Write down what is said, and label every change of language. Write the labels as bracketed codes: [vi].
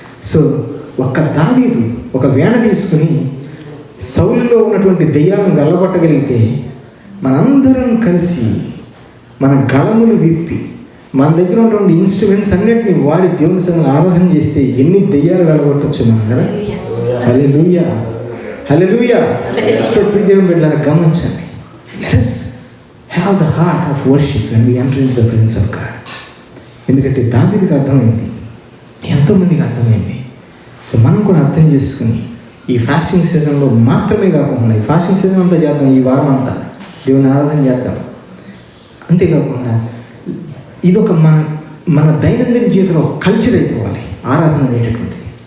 [te] So ఒక్క దావీదు ఒక వేణ తీసుకుని సౌలులో ఉన్నటువంటి దెయ్యాలను వెళ్ళగొట్టగలిగితే మనందరం కలిసి మన గళములు విప్పి మన దగ్గర ఉన్నటువంటి ఇన్స్ట్రుమెంట్స్ అన్నిటిని వాడి దేవుని సన్నిధిని ఆరాధన చేస్తే ఎన్ని దెయ్యాలు వెళ్ళగొట్టచ్చు మనం కదా. హల్లెలూయా, హల్లెలూయా. సో ఇప్పుడు దేవుని బిడ్డలారా గమనించండి, [en] Let us have the heart of worship when we enter into the presence of God. [te] ఎందుకంటే దావీదుకి అర్థమైంది, ఎంతోమందికి అర్థమైంది. సో మనం కూడా అర్థం చేసుకుని ఈ ఫాస్టింగ్ సీజన్లో మాత్రమే కాకుండా, ఈ ఫాస్టింగ్ సీజన్ అంతా చేద్దాం, ఈ వారం అంతా దేవుని ఆరాధన చేద్దాం. అంతేకాకుండా ఇదొక మన దైనందిన జీవితంలో కల్చర్ అయిపోవాలి ఆరాధన అనేటటువంటిది.